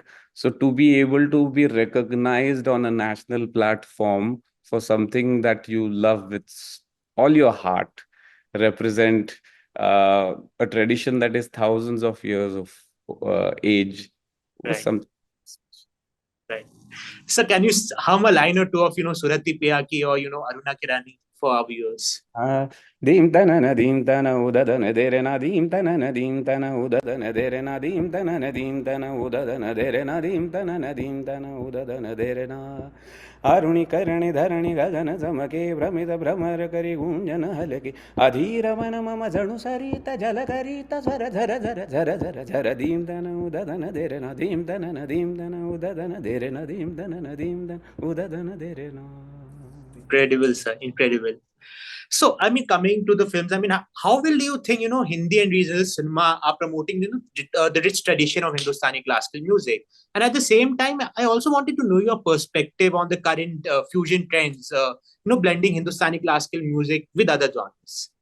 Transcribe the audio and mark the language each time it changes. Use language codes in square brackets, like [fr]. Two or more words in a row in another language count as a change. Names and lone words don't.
[en] So to be able to be recognized on a national platform for something that you love with all your heart, represent a tradition that is thousands of years of age was Right. something. Right. So can you hum a line or two of Surati Piyaki or Aruna Kirani for our viewers? Dim tana dim tana udadana dere na dim tana dim tana udadana dere na dim tana dim tana udadana dere na dim tana dim tana udadana dere na [mr] अरुणि कर्णि धरणि गगन समके भ्रमित भ्रमर करि गुंजन हलके अधीर मन मम जणु सरित जल करित झर झर झर झर झर झर धीम धन उदधन देर न धीम धन न धीम धन उदधन देर न धीम धन न धीम धन उदधन देर न. [en] Incredible, sir. Incredible. So, I mean, coming to the films, I mean, how will you think, Hindi and regional cinema are promoting, the rich tradition of Hindustani classical music? And at the same time, I also wanted to know your perspective on the current fusion trends, blending Hindustani classical music with other genres.